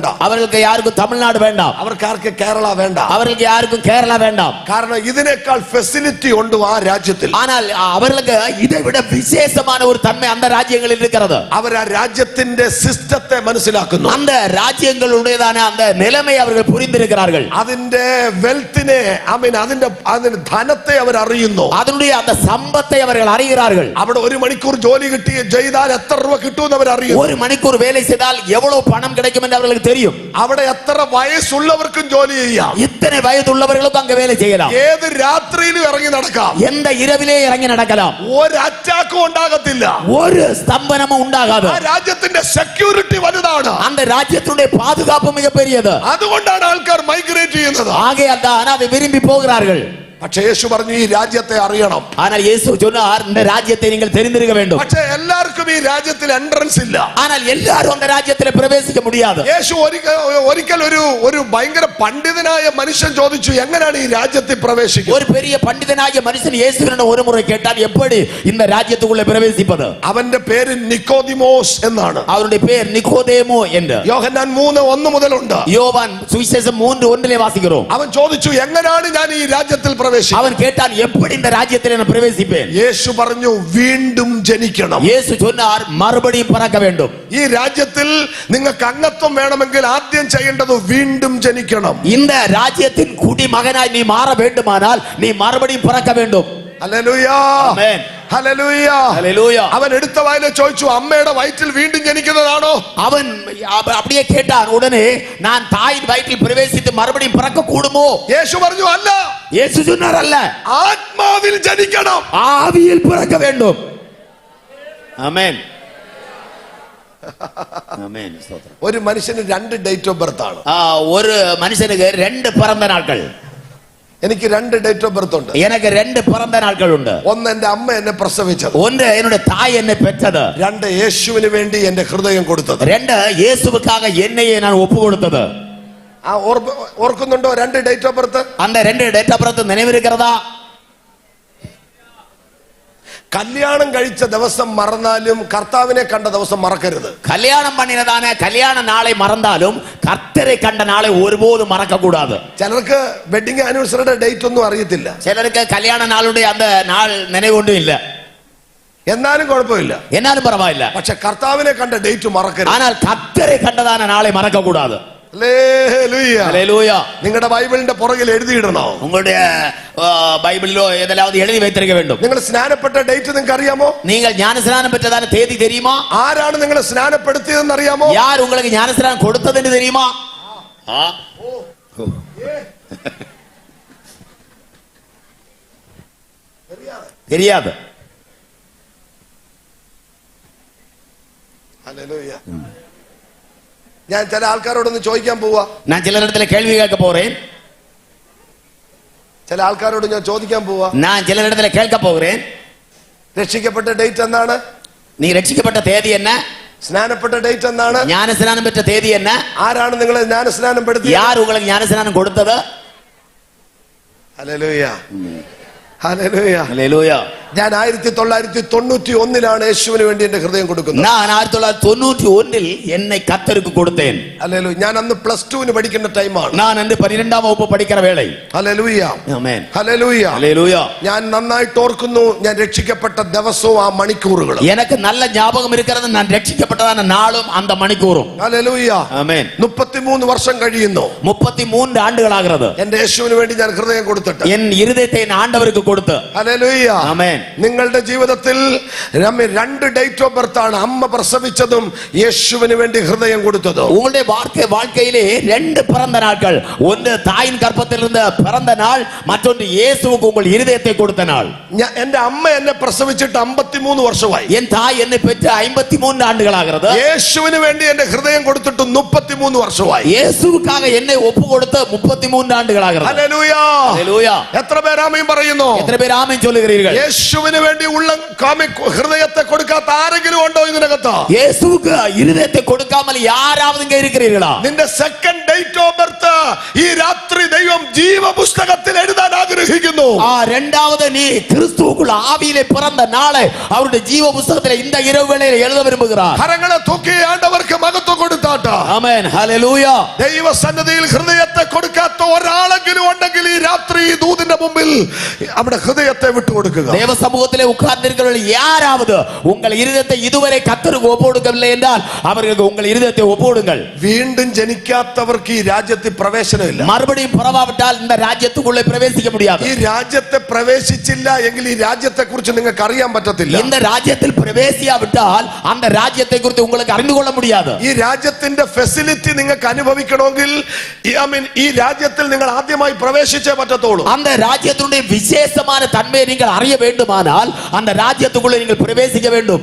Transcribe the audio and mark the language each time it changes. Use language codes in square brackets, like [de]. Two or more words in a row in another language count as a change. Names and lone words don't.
[ta] அவர்களுக்கு யாருக்கும் தமிழ்நாடு வேண்டாம், [ml] അവർക്കാർക്ക് കേരള വേണ്ട. [ta] அவர்களுக்கு யாருக்கும் கேரளா வேண்டாம். [ml] കാരണം ഇതിനേക്കാൾ ഫെസിലിറ്റി ഉണ്ട് ആ രാജ്യത്തിൽ. [ta] ஆனால் அவர்களுக்கு இதை விட விசேஷமான ஒரு தன்மை அந்த ராஜ்யங்களில் இருக்கிறது. [ml] അവർ ആ രാജ്യത്തിന്റെ സിസ്റ്റത്തെ മനസ്സിലാക്കുന്നു. [ta] அந்த ராஜ்யங்களுடையதான அந்த நிலைமை அவர்கள் புரிந்திருக்கிறார்கள். [ml] അതിന്റെ വെൽത്തിനെ, അതിന്റെ ധനത്തെ അവർ അറിയുന്നു. [ta] அதனுடைய அந்த சம்பத்தை அவர்கள் அறிகிறார்கள். [ml] അവിടെ ഒരു മണിക്കൂർ ജോലി ചെയ്താൽ എത്ര രൂപ കിട്ടുമെന്ന് അവർ അറിയും. [ta] ஒரு மணிக்கூர் வேலை செய்தால் எவ்வளவு பணம் கிடைக்கும் என்று அவர்களுக்கு தெரியும். [ml] അവിടെ എത്ര വയസ്സുള്ളവർക്കും ജോലി ചെയ്യാം. [ta] இத்தனை வயது உள்ளவர்களுக்கும் அங்க வேலை செய்யலாம். [ml] ഏത് രാത്രിയിലും ഇറങ്ങി നടക്കാം. [ta] எந்த இரவிலே இறங்கி நடக்கலாம். [ml] ഒരു അറ്റാക്കും ഉണ്ടാകത്തില്ല. [ta] ஒரு ஸ்தம்பனமும் உண்டாகாது. [ml] ആ രാജ്യത്തിന്റെ സെക്യൂരിറ്റി വലുതാണ്. [ta] அந்த ராஜ்யத்துடைய பாதுகாப்பு மிக பெரியது. [ml] അതുകൊണ്ടാണ് ആൾക്കാർ മൈഗ്രേറ്റ് ചെയ്യുന്നത്. [ta] ஆகையால் தான் அதை விரும்பி போகிறார்கள். [ml] പക്ഷേ യേശു പറഞ്ഞു ഈ രാജ്യത്തെ അറിയണം. [ta] ஆனால் இயேசு சொன்னார், இந்த ராஜ்யத்தை நீங்கள் தெரிந்திருக்க வேண்டும். [ml] പക്ഷേ എല്ലാവർക്കും ഈ രാജ്യത്തിൽ എൻട്രൻസ് ഇല്ല. [ta] ஆனால் எல்லாரும் அந்த ராஜ்யத்தில் பிரவேசிக்க முடியாது. [ml] യേശു ഒരിക്കൽ ഒരു ഭയങ്കര പണ്ഡിതനായ മനുഷ്യൻ ചോദിച്ചു, എങ്ങനെയാണ് ഈ രാജ്യത്തിൽ പ്രവേശിക്കുക? [ta] ஒரு பெரிய பண்டிதனாகிய மனுஷன் இயேசுவிடம் ஒரு முறை கேட்டால், எப்படி இந்த ராஜ்யத்துக்குள்ளே பிரவேசிப்பது? [ml] അവന്റെ പേര് നിക്കോദിമോസ് എന്നാണ്. [ta] அவருடைய பேர் நிக்கோதேமு என்று [ml] യോഹന്നാൻ 3:1 മുതലുണ്ട്. [ta] யோவான் சுவிசேஷம் 3:1 வாசிக்கிறோம். [ml] അവൻ ചോദിച്ചു, എങ്ങനെയാണ് ഞാൻ ഈ രാജ്യത്തിൽ പ്രവേശിക്കുക? [ta] அவன் கேட்டான், எப்படி இந்த ராஜ்யத்தில் நான் பிரவேசிப்பேன்? [ml] യേശു പറഞ്ഞു, വീണ്ടും ജനിക്കണം. [ta] இயேசு சொன்னார், மறுபடியும் பிறக்க வேண்டும். [ml] ഈ രാജ്യത്തിൽ നിങ്ങൾക്ക് അംഗത്വം വേണമെങ്കിൽ ആദ്യം ചെയ്യേണ്ടത് വീണ്ടും ജനിക്കണം. [ta] இந்த ராஜ்யத்தின் குடிமகனாய் நீ மாற வேண்டுமானால் நீ மறுபடியும் பிறக்க வேண்டும். [ml] ഹല്ലേലൂയ, ആമേൻ, ഹല്ലേലൂയ, ഹല്ലേലൂയ. അവൻ എടുത്ത വായിലെ ചോദിച്ചു, അമ്മയുടെ വയറ്റിൽ വീണ്ടും ജനിക്കുന്നതാണോ? [ta] அவன் அப்படியே கேட்டான். உடனே நான் தாயின் வயிற்றில் பிரவேசித்து மறுபடியும் பிறக்க கூடுமோ? [ml] യേശു പറഞ്ഞു, അല്ല, [ta] இயேசு சொன்னார், அல்ல, [ml] ആത്മാവിൽ ജനിക്കണം. [ta] ஆவியில் பிறக்க வேண்டும். ஆமென், ஆமென், ஸ்தோத்திரம். [ml] ഒരു മനുഷ്യന് 2 [en] date of birth [ml] ആണ്. [ta] ஒரு மனுஷனுக்கு 2 பிறந்த நாட்கள். [ml] എനിക്ക് 2 [en] date of birth [ml] ഉണ്ട്. [ta] எனக்கு 2 பிறந்த நாட்கள் உண்டு. [ml] ഒന്ന് എന്റെ അമ്മ എന്നെ പ്രസവിച്ചത്, [ta] ஒன்று என்னுடைய தாய் என்னை பெற்றது, [ml] 2 യേശുവിന് വേണ്ടി എന്റെ ഹൃദയം കൊടുത്തത്, [ta] 2 இயேசுவுக்காக என்னையே நான் ஒப்பு கொடுத்தது. [ml] ഓർക്കുന്നുണ്ടോ 2 [en] date of birth? [ta] அந்த 2 [en] date of birth [ta] நினைவிருக்கிறதா? [ml] കല്യാണം കഴിച്ച ദിവസം മറന്നാലും കർത്താവിനെ കണ്ട ദിവസം മറക്കരുത്. [ta] கல்யாணம் பண்ணினதான கல்யாண நாளை மறந்தாலும் கர்த்தரை கண்ட நாளை ஒருபோதும் மறக்க கூடாது. [ml] ചിലർക്ക് [en] wedding anniversary [ml] ഡേറ്റ് ഒന്നും അറിയത്തില്ല, [ta] சிலருக்கு கல்யாண நாளுடைய அந்த நாள் நினைவொன்றும் இல்ல, [ml] എന്നാലും കുഴപ്പമില്ല, [ta] എന്നാലും பரவாயில்ல. [ml] പക്ഷെ കർത്താവിനെ കണ്ട ഡേറ്റ് മറക്കരുത്. [ta] ஆனால் கர்த்தரை கண்டதான நாளை மறக்க கூடாது. [ml] ഹല്ലേലൂയ. [ta] ஹல்லேலூயா. [ml] നിങ്ങളുടെ ബൈബിളിന്റെ പുറകിൽ എഴുതിയിടണോ? [ta] உங்களுடைய பைபிளிலோ எதாவது எழுதி வைத்திருக்க வேண்டும். [ml] നിങ്ങൾ സ്നാനപ്പെട്ട ഡേറ്റ് നിങ്ങൾക്ക് അറിയാമോ? [ta] நீங்கள் ஞானஸ்நானம் பெற்றதான தேதி தெரியுமா? [ml] ആരാണ് നിങ്ങളെ സ്നാനപ്പെടുത്തിയതെന്ന് അറിയാമോ? [ta] யார் உங்களுக்கு ஞானஸ்நானம் கொடுத்ததுன்னு தெரியுமா? தெரியாது. [ml] ഹല്ലേലൂയ. ഞാൻ ചില ആൾക്കാരോടൊന്ന് ചോദിക്കാൻ പോവാ. [ta] நான் சிலரிடத்துல கேள்வி கேட்க போறேன். [ml] ചില ആൾക്കാരോട് ഞാൻ ചോദിക്കാൻ പോവാ. [ta] நான் சிலரிடத்துல கேட்க போகிறேன். [ml] രക്ഷിക്കപ്പെട്ട ഡേറ്റ് എന്താണ്? [ta] நீ രക്ഷിക്കപ്പെട്ട தேதி என்ன? [ml] സ്നാനപ്പെട്ട ഡേറ്റ് എന്താണ്? [ta] ஞானஸ்நானம் பெற்ற தேதி என்ன? [ml] ആരാണ് നിങ്ങളെ ജ്ഞാനസ്നാനം പെടുത്തിയത്? [ta] யார் உங்களுக்கு ஞானஸ்நானம் கொடுத்தது? [ml] ഹല്ലേലൂയ. ഹല്ലേലൂയ. ഹല്ലേലൂയ. ഞാൻ 1991 യേശുവിന് വേണ്ടി എന്റെ ഹൃദയം കൊടുക്കുന്നത്. [ta] நான் 1991 என்னை கர்த்தருக்கு கொடுத்தேன். [ml] ഹല്ലേലൂയ. ഞാൻ അന്ന് +2 പഠിക്കുന്ന ടൈമാണ്. [ta] நான் அன்று 12ஆம் வகுப்பு படிக்கிற வேளை. [ml] ഹല്ലേലൂയ. ആമേൻ. ഹല്ലേലൂയ. ഹല്ലേലൂയ. ഞാൻ നന്നായിട്ട് ഓർക്കുന്നു ഞാൻ രക്ഷിക്കപ്പെട്ട ദിവസവും ആ മണിക്കൂറുകളും. [ta] எனக்கு நல்ல ஞாபகம் இருக்கிறது நான் രക്ഷിക്കപ്പെട്ടதான நாளும் அந்த மணிக்கூറുம். [ml] ഹല്ലേലൂയ. ആമേൻ. 33 വർഷം കഴിയുന്നു. [ta] 33 ആണ്ടുകളാகிறது. [ml] എന്റെ യേശുവിന് വേണ്ടി ഞാൻ ഹൃദയം കൊടുത്തിട്ട്. [ta] என் இருதயத்தை நான் ஆண்டவருக்கு கொடுத்து. [ml] ഹല്ലേലൂയ. ആമേൻ. നിങ്ങളുടെ ജീവിതത്തിൽ 2 [en] date of birth [ml] ആണ്. അമ്മ പ്രസവിച്ചതും യേശുവിന് വേണ്ടി ഹൃദയം കൊടുത്തതും. [ta] உங்களுடைய வாழ்க்கையிலே 2 பிறந்த நாட்கள். ஒன்று தாயின் கர்ப்பத்திலிருந்து பிறந்த நாள், மற்றொன்று இயேசுவுக்கு உங்கள் இருதயத்தை கொடுத்த நாள். [ml] എന്റെ അമ്മ എന്നെ പ്രസവിച്ചിട്ട് 53 വർഷമായി. [ta] என் தாய் என்னை பெற்று 53 ആണ്ടുകളാகிறது. [ml] യേശുവിന് വേണ്ടി എന്റെ ഹൃദയം കൊടുത്തിട്ട് 33 വർഷമായി. [ta] இயேசுவுக்காக என்னை ஒப்பு கொடுத்து 33 ആണ്ടുകളാகிறது. [ml] ഹല്ലേലൂയ. ഹല്ലേലൂയ. എത്ര പേർ ആമേൻ പറയുന്നു? എത്ര പേർ ആമേൻ [ta] ചൊല്ലുகிறீர்கள்? [ml] യേശുവിന് വേണ്ടി ഹൃദയത്തെ കൊടുക്കാത്ത ആരെങ്കിലും ഉണ്ടോ ഇതിനകത്ത്? [ta] இயேசுவுக்கு இருதயத்தை கொடுக்காமல் யாராவது இங்க இருக்கிறீர்களா? [ml] നിന്റെ [en] second date of birth [ml] ഈ രാത്രി ദൈവം ജീവപുസ്തകത്തിൽ എഴുതാൻ ആഗ്രഹിക്കുന്നു. [ta] இரண்டாவது நீ கிறிஸ்துவுக்குள் ஆவியிலே பிறந்த நாளை அவருடைய ஜீவ புத்தகத்திலே இந்த இரவு வேளையிலே எழுத விரும்புகிறார். [ml] കരങ്ങളെ തൂക്കി ആണ്ടവർക്ക് മഹത്വം കൊടുത്താട്ടെ. ആമേൻ. ഹല്ലേലൂയ. ദൈവസന്നിധിയിൽ ഹൃദയത്തെ കൊടുക്കാത്ത ഒരാളെങ്കിലും ഉണ്ടെങ്കിൽ ഈ രാത്രി ഈ ദൂതിന്റെ മുമ്പിൽ അവിടെ ഹൃദയത്തെ വിട്ടുകൊടുക്കുക. [ta] தேவ சமூகத்திலே உட்கார்ந்திருக்கிறவர்கள் யாராவது உங்கள் இருதயத்தை இதுவரை கர்த்தருக்கு ஒப்புக்கொடுக்கவில்லை என்றால் அவர்களுக்கு உங்கள் இருதயத்தை ஒப்புக்கொடுங்கள். [ml] വീണ്ടും ജനിക്കാത്തവർക്ക് ഈ രാജ്യത്തിൽ പ്രവേശനമില്ല. [ta] மறுபடியும் பிறவாவிட்டால் இந்த ராஜ்யத்துக்குள்ளே பிரவேசிக்க முடியாது. [ml] ഈ രാജ്യത്തെ പ്രവേശിച്ചില്ല എങ്കിൽ ഈ രാജ്യത്തെ കുറിച്ച് നിങ്ങൾക്ക് അറിയാൻ പറ്റത്തില്ല. [ta] இந்த ராஜ்யத்தில் பிரவேசியாவிட்டால் அந்த ராஜ்யத்தை குறித்து உங்களுக்கு அறிந்து கொள்ள முடியாது. [ml] ഈ രാജ്യത്തിന്റെ ഫെസിലിറ്റി നിങ്ങൾക്ക് അനുഭവിക്കണമെങ്കിൽ ഈ രാജ്യത്തിൽ നിങ്ങൾ ആദ്യമായി പ്രവേശിച്ചേ പറ്റത്തുള്ളൂ. [ta] அந்த ராஜ்யத்தினுடைய விசேஷமான தன்மையை நீங்கள் அறிய வேண்டுமானால் அந்த ராஜ்யத்துக்குள்ளே நீங்கள் பிரவேசிக்க வேண்டும்.